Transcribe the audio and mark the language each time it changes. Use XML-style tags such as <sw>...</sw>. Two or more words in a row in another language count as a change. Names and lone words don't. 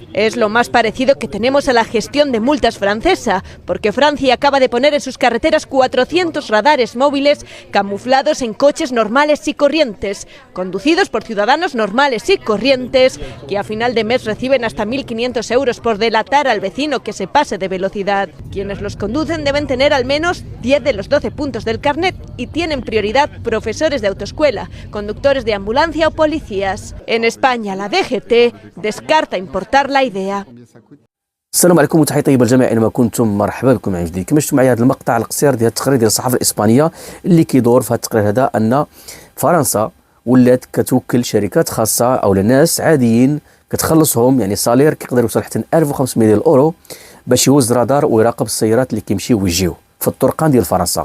<es>Es lo más parecido que tenemos a la gestión de multas francesa, porque Francia acaba de poner en sus carreteras 400 radares móviles camuflados en coches normales y corrientes, conducidos por ciudadanos normales y corrientes, que a final de mes reciben hasta 1.500 euros por delatar al vecino que se pase de velocidad. Quienes los conducen deben tener al menos 10 de los 12 puntos del carnet y tienen prioridad profesores de autoescuela, conductores de ambulancia o policías. En España, la DGT descarta importar la idea.</es> <ar>السلام عليكم وتحية طيبة للجميع اينما كنتم، مرحبا بكم معنا جديد. كما شفتوا معايا هذا المقطع القصير ديال التقرير ديال الصحافة الإسبانية اللي كيدور في هذا التقرير هذا أن فرنسا ولات كتوكل شركات خاصة أو لناس عاديين كتخلصهم يعني صالير كيقدر يوصل حتى 1500 ديال الأورو باش يوز رادار ويراقب السيارات اللي كيمشيو ويجيو في الطرقان ديال فرنسا.</ar>